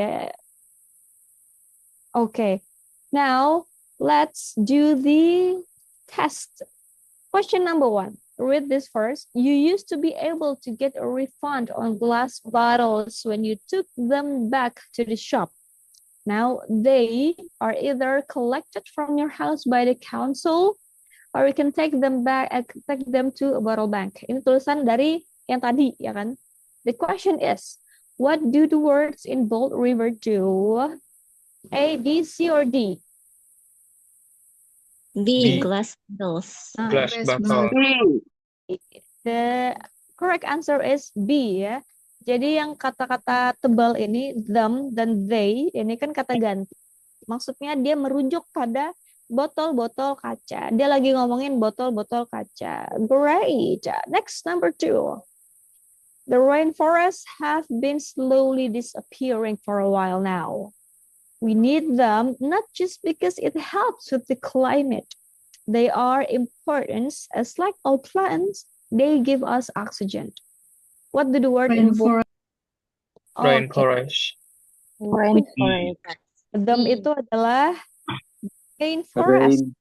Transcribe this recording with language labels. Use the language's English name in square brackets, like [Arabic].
[English] Yeah. Okay. Now, let's do the test. Question number 1. Read this first. You used to be able to get a refund on glass bottles when you took them back to the shop. Now they are either collected from your house by the council, or you can take them to a bottle bank. [Indonesian] Ini tulisan dari yang tadi, ya kan? [English] The question is, what do the words in bold refer to? A, B, C, or D? B, glass bottles. Glass bottle. The correct answer is B ya. [Indonesian] Jadi yang kata-kata tebal ini, them dan they, ini kan kata ganti. Maksudnya dia merujuk pada botol-botol kaca. Dia lagi ngomongin botol-botol kaca. Great. [English] Next, number 2. The rainforests have been slowly disappearing for a while now. We need them not just because it helps with the climate. They are important as like all plants, they give us oxygen. What do the word involve? Rainforest. Rainforest. [Indonesian] Them itu adalah rainforest.